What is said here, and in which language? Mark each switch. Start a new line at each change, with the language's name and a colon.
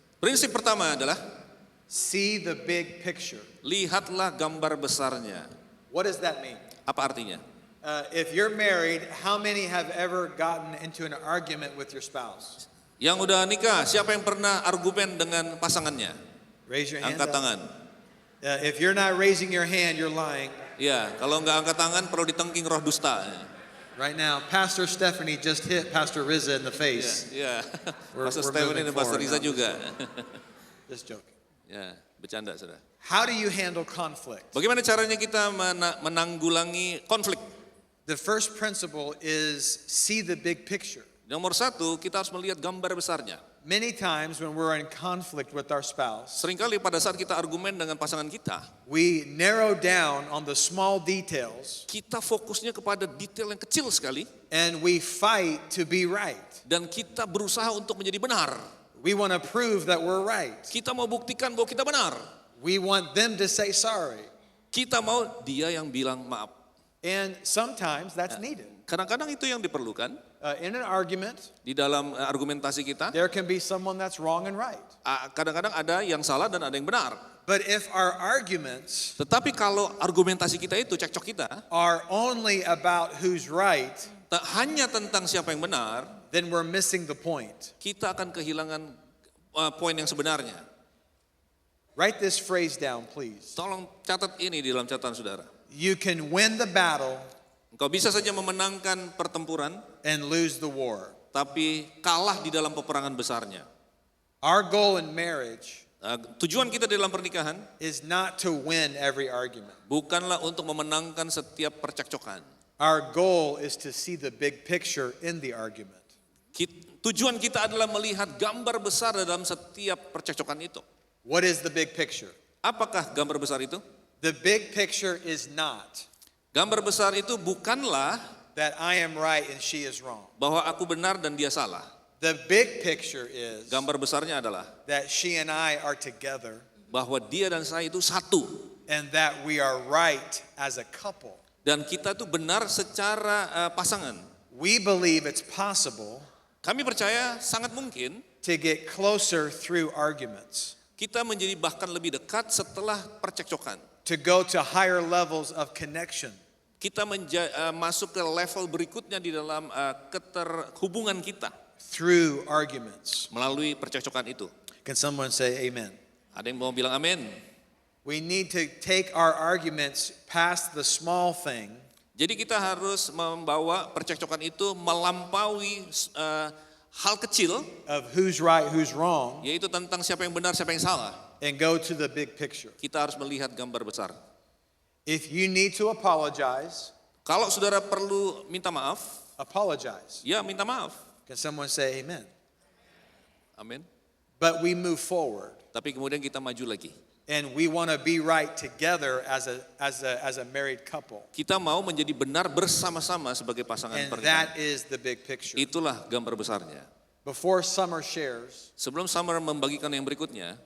Indonesian: Prinsip pertama adalah
English: see the big picture.
Indonesian: lihatlah gambar besarnya.
English: What does that mean?
Indonesian: Apa artinya?
English: If you're married, how many have ever gotten into an argument with your spouse?
Indonesian: Yang udah nikah, siapa yang pernah argumen dengan pasangannya?
English: Raise your hand.
Indonesian: Angkat
English: up.
Indonesian: tangan.
English: If you're not raising your hand, you're lying.
Indonesian: Ya, kalau nggak angkat tangan perlu ditengking roh dusta.
English: Right now, Pastor Stephanie just hit Pastor Riza in the face.
Indonesian: Ya,
English: We're-
Indonesian: Pastor
English: we're
Indonesian: Stephanie
English: moving
Indonesian: dan Pastor
English: forward
Indonesian: Riza
English: now.
Indonesian: juga.
English: Just joking.
Indonesian: Ya, bercanda sudah.
English: How do you handle conflict?
Indonesian: Bagaimana caranya kita menanggulangi konflik?
English: The first principle is see the big picture.
Indonesian: Nomor 1, kita harus melihat gambar besarnya.
English: Many times when we're in conflict with our spouse,
Indonesian: Seringkali pada saat kita argumen dengan pasangan kita,
English: we narrow down on the small details
Indonesian: kita fokusnya kepada detail yang kecil sekali
English: and we fight to be right.
Indonesian: dan kita berusaha untuk menjadi benar.
English: We want to prove that we're right.
Indonesian: Kita mau buktikan bahwa kita benar.
English: We want them to say sorry.
Indonesian: Kita mau dia yang bilang maaf.
English: And sometimes that's needed.
Indonesian: Kadang-kadang itu yang diperlukan
English: In an argument,
Indonesian: di dalam argumentasi kita.
English: there can be someone that's wrong and right.
Indonesian: Kadang-kadang ada yang salah dan ada yang benar.
English: But if our arguments
Indonesian: Tetapi kalau argumentasi kita itu, cekcok kita,
English: are only about who's right,
Indonesian: tak hanya tentang siapa yang benar,
English: then we're missing the point.
Indonesian: kita akan kehilangan poin yang sebenarnya.
English: Write this phrase down, please.
Indonesian: Tolong catat ini di dalam catatan saudara.
English: You can win the battle
Indonesian: Engkau bisa saja memenangkan pertempuran,
English: and lose the war.
Indonesian: tapi kalah di dalam peperangan besarnya.
English: Our goal in marriage
Indonesian: Tujuan kita di dalam pernikahan
English: is not to win every argument.
Indonesian: bukanlah untuk memenangkan setiap percekcokan.
English: Our goal is to see the big picture in the argument.
Indonesian: Tujuan kita adalah melihat gambar besar dalam setiap percekcokan itu.
English: What is the big picture?
Indonesian: Apakah gambar besar itu?
English: The big picture is not
Indonesian: Gambar besar itu bukanlah
English: that I am right and she is wrong.
Indonesian: bahwa aku benar dan dia salah.
English: The big picture is
Indonesian: Gambar besarnya adalah
English: that she and I are together
Indonesian: bahwa dia dan saya itu satu.
English: and that we are right as a couple.
Indonesian: Dan kita itu benar secara pasangan.
English: We believe it's possible
Indonesian: Kami percaya sangat mungkin
English: to get closer through arguments,
Indonesian: kita menjadi bahkan lebih dekat setelah percekcokan.
English: to go to higher levels of connection.
Indonesian: Kita masuk ke level berikutnya di dalam hubungan kita
English: Through arguments.
Indonesian: melalui percekcokan itu.
English: Can someone say amen?
Indonesian: Ada yang mau bilang amin?
English: We need to take our arguments past the small thing
Indonesian: Jadi kita harus membawa percekcokan itu melampaui hal kecil,
English: of who's right, who's wrong,
Indonesian: yaitu tentang siapa yang benar, siapa yang salah.
English: and go to the big picture.
Indonesian: Kita harus melihat gambar besar.
English: If you need to apologize,
Indonesian: Kalau saudara perlu minta maaf,
English: apologize.
Indonesian: ya minta maaf.
English: Can someone say amen?
Indonesian: Amin.
English: But we move forward
Indonesian: Tapi kemudian kita maju lagi.
English: and we want to be right together as a married couple.
Indonesian: Kita mau menjadi benar bersama-sama sebagai pasangan
English: And
Indonesian: pernikahan.
English: that is the big picture.
Indonesian: Itulah gambar besarnya.
English: Before Summer shares,
Indonesian: Sebelum Summer membagikan yang berikutnya,